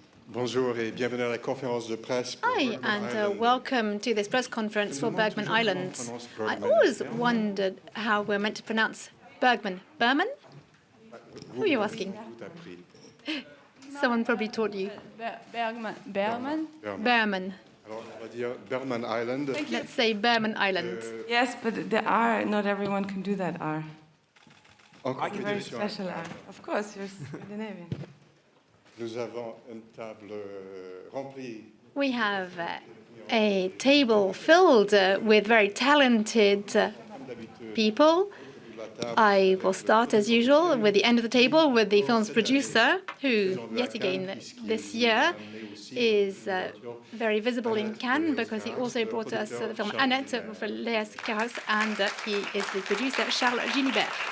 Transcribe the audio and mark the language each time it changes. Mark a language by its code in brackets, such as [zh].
[fr] Bonjour et bienvenue à la conférence de presse pour [en] Hi, Bergman and Island. welcome to this press conference for Bergman Island. I always wondered how we're meant to pronounce Bergman. Berman? Who are you asking? Someone probably taught you. Bergman. Berman. [fr] Alors, on va dire Bergman Island. [en] Let's say Bergman Island. Yes, but the R, not everyone can do that R. [fr] Encore [en] It's a very special R. Of course, you're Scandinavian. [fr] Nous avons une table remplie. [en] We have a table filled with very talented people. I will start, as usual, with the end of the table with the film's producer, who, yet again, this year is very visible in Cannes because he also brought us the film Annette for Léas Carras, and he is the producer, Charles Gilibert.